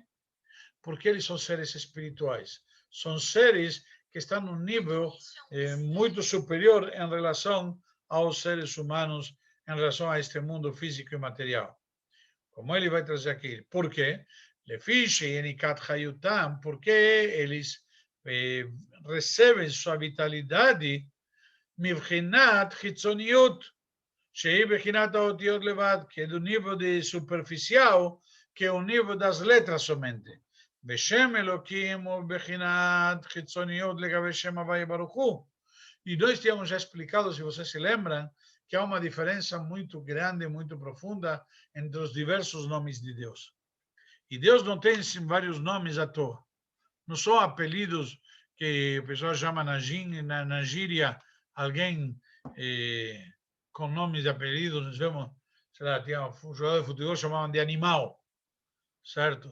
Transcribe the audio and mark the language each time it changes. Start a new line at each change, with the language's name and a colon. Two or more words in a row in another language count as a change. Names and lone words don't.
Portuguese: Porque eles são seres espirituais. São seres que estão num nível muito superior em relação aos seres humanos, em relação a este mundo físico e material. Como ele vai trazer aqui. Por quê?
Hebrew: לפי שיניקת חיותם,
Portuguese: porque eles recebem sua vitalidade
Hebrew: מבחינת חיצוניות, שהיא בחינת האותיות לבד,
Portuguese: que é do nível de superficial, que é o nível das letras somente.
Hebrew: בשם אלוקים הוא בחינת חיצוניות לגבי שם הוויה ברוך הוא.
Portuguese: E nós tínhamos já explicado, se vocês se lembram, que há uma diferença muito grande, muito profunda entre os diversos nomes de Deus. E Deus não tem vários nomes à toa. Não são apelidos que o pessoal chama na gíria, alguém com nomes e apelidos, nós vemos, sei lá, tinha um jogador de futebol chamavam de animal, certo?